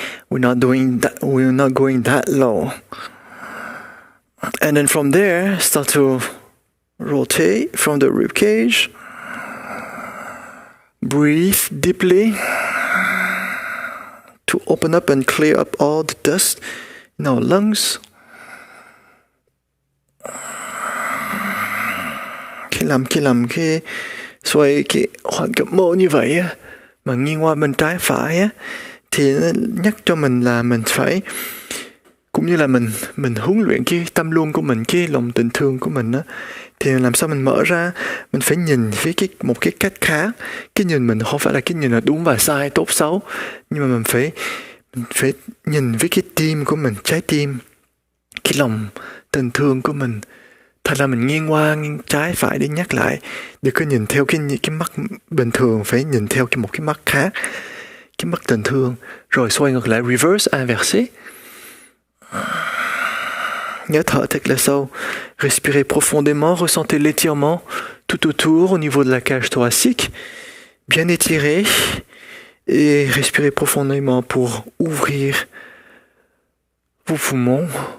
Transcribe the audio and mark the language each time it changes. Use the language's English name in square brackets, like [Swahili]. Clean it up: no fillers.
[English] We're not going that low. And then from there, start to rotate from the rib cage. Breathe deeply to open up and clear up all the dust in our lungs. [Vietnamese] Khi làm cái xoay cái hoạt động mô như vậy á, mà nghiêng qua bên trái phải á, thì nó nhắc cho mình là mình phải, cũng như là mình huấn luyện cái tâm luân của mình, cái lòng tình thương của mình á, thì làm sao mình mở ra, mình phải nhìn với một cái cách khác. Cái nhìn mình không phải là cái nhìn là đúng và sai, tốt xấu, nhưng mà mình phải nhìn với cái tim của mình, trái tim, cái lòng tình thương của mình. Thật ra mình nghiêng qua nghiêng trái phải để nhắc lại, đừng có nhìn theo cái mắt bình thường, phải nhìn theo một cái mắt khác, cái mắt tình thương. Rồi xoay ngược lại, [English] reverse, [French] inversé. [Vietnamese] Nhớ thở thật là sâu. [French] Respirez profondément, ressentez l'étirement tout autour au niveau de la cage thoracique. Bien étiré. Et respirez profondément pour ouvrir vos poumons.